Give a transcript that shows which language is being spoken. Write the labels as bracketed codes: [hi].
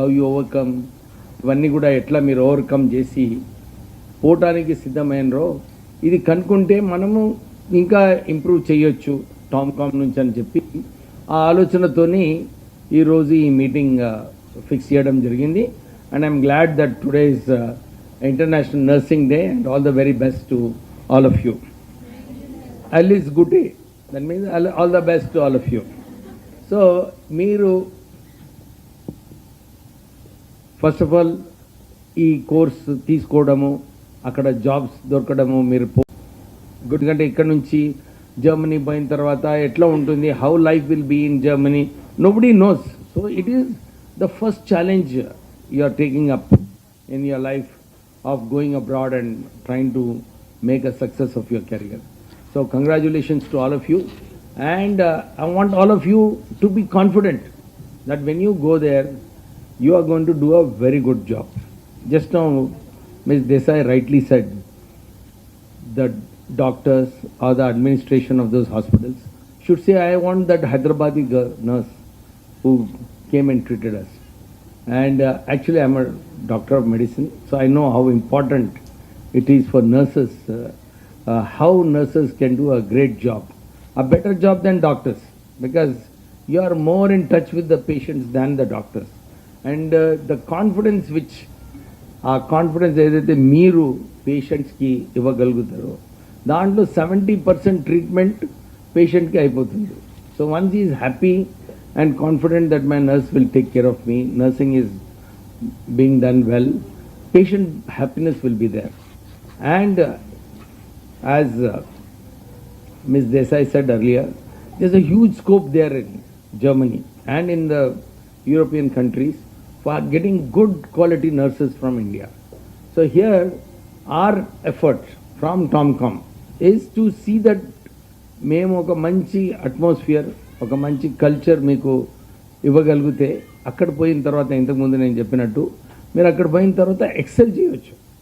[te] overcome, ఇవన్నీ కూడా ఎట్లా మీరు ఓవర్కమ్ చేసి పోవటానికి సిద్ధమైనరో ఇది కనుక్కుంటే మనము ఇంకా ఇంప్రూవ్ చేయొచ్చు టామ్కామ్ నుంచి అని చెప్పి ఆ ఆలోచనతోని ఈరోజు ఈ మీటింగ్ ఫిక్స్ చేయడం జరిగింది. [en] And I'm glad that today is international nursing day and all the very best to all of you. All is good day, that means all the best to all of you. So [te] మీరు first of all ఈ course తీసుకోవడము, అక్కడ jobs దొరకడము, మీరు ఎందుకంటే ఇక్కడ నుంచి Germany పోయిన తర్వాత ఎట్లా ఉంటుంది, [en] How life will be in Germany, nobody knows. So it is the first challenge you are taking up in your life of going abroad and trying to make a success of your career. So congratulations to all of you. And I want all of you to be confident that when you go there, you are going to do a very good job. Just now, Ms. Desai rightly said, the doctors or the administration of those hospitals should say, I want that Hyderabadi nurse who came and treated us. And actually, I'm a doctor of medicine, so I know how important it is for nurses, how nurses can do a great job. A better job than doctors, because you are more in touch with the patients than the doctors. And the confidence which, [te] confidence ఏదైతే మీరు పేషెంట్స్కి ఇవ్వగలుగుతారో దాంట్లో 70% treatment పేషెంట్కి అయిపోతుంది. [en] So once is happy and confident that my nurse will take care of me, nursing is being done well, patient happiness will be there. And as Ms. Desai said earlier, there's a huge scope there in Germany and in the European countries for getting good quality nurses from India. So here our effort from TomCom is to see that [te] మేము ఒక మంచి atmosphere, ఒక మంచి culture మీకు ఇవ్వగలిగితే అక్కడ పోయిన తర్వాత, ఇంతకుముందు నేను చెప్పినట్టు, మీరు అక్కడ పోయిన తర్వాత ఎక్సెల్ చేయవచ్చు.